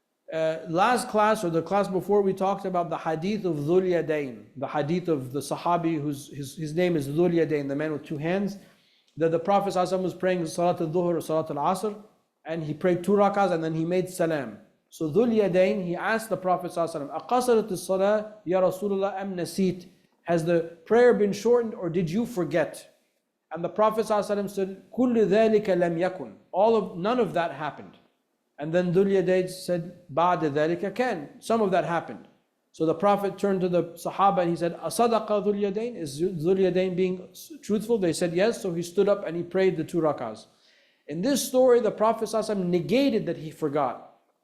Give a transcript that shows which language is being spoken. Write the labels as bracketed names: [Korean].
[English] Last class or the class before, we talked about the hadith of Dhul Yadayn, the hadith of the Sahabi his name is Dhul Yadayn, the man with two hands, that the Prophet ﷺ was praying Salat al-Dhuhr or Salat al-Asr, and he prayed 2 rakahs and then he made salam. So Dhul Yadayn, he asked the Prophet ﷺ, [Arabic] أَقَصَرَتِ الصَّلَاةِ يَا رَسُولَ اللَّهِ أَمْ نَسِيتِ? [English] Has the prayer been shortened or did you forget? And the Prophet ﷺ said, [Arabic] كُلُّ ذَلِكَ لَمْ يَكُنْ. [English] None of that happened. And then Dhul Yadayn said, [Arabic] بَعْدَ ذَلِكَ كَانَ. [English] Some of that happened. So the Prophet turned to the Sahaba and he said, [Arabic] أَصَدَقَ [English] Dhul Yadayn? Is Dhul Yadayn being truthful? They said yes. So he stood up and he prayed the 2 rakahs. In this story, the Prophet ﷺ negated that he forgot.